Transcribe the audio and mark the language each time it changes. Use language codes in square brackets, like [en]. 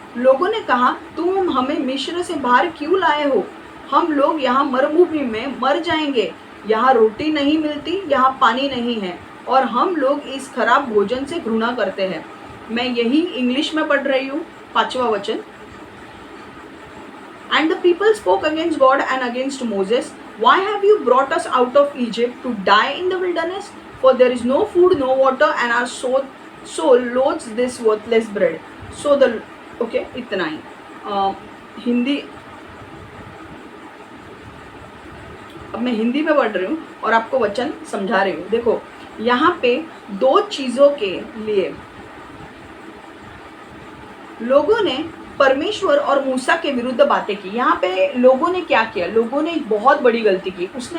[hi] लोगों ने कहा, तुम हमें मिस्र से बाहर क्यों लाए हो? हम लोग यहाँ मरुभूमि में मर जाएंगे. यहाँ रोटी नहीं मिलती, यहाँ पानी नहीं है और हम लोग इस खराब भोजन से घृणा करते हैं. मैं यही इंग्लिश में पढ़ रही हूँ. 5वां वचन. [en] And the people spoke against God and against Moses. Why have you brought us out of Egypt to die in the wilderness? For there is no food, no water, and our soul loathes this worthless bread. So the okay, [hi] इतना ही. हिंदी अब मैं हिंदी में पढ़ रही हूँ और आपको वचन समझा रही हूँ. देखो यहाँ पे 2 चीज़ों के लिए लोगों ने परमेश्वर और मूसा के विरुद्ध बातें की. यहाँ पे लोगों ने क्या किया? लोगों ने एक बहुत बड़ी गलती की.